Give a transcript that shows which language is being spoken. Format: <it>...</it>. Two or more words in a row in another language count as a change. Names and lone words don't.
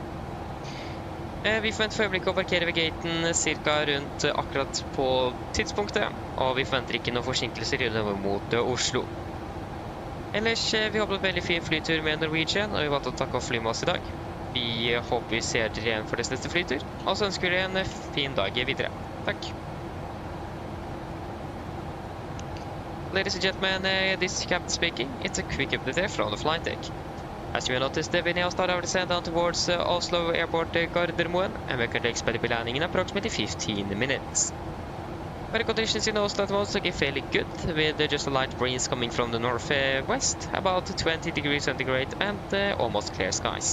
<no>Vi forventer for øyeblikket å parkere ved gaten cirka rundt akkurat på tidspunktet, og vi forventer ikke noen forsinkelser mot Oslo. Ellers, vi håper på en veldig fin flytur med Norwegian, og vi valgte å takke oss fly med oss i dag. Vi håper vi ser dere igjen for deres neste flytur, og så ønsker vi dere en fin dag videre. Takk.</no> <en>Ladies and gentlemen, this is Captain speaking. It's a quick update from the flight deck. As you will notice, we now start our descent down towards Oslo Airport Gardermoen, and we can expect to be landing in approximately 15 minutes. Weather conditions in Oslo at the moment looking fairly good, with just a light breeze coming from the northwest, about 20 degrees centigrade, and almost clear skies.</en>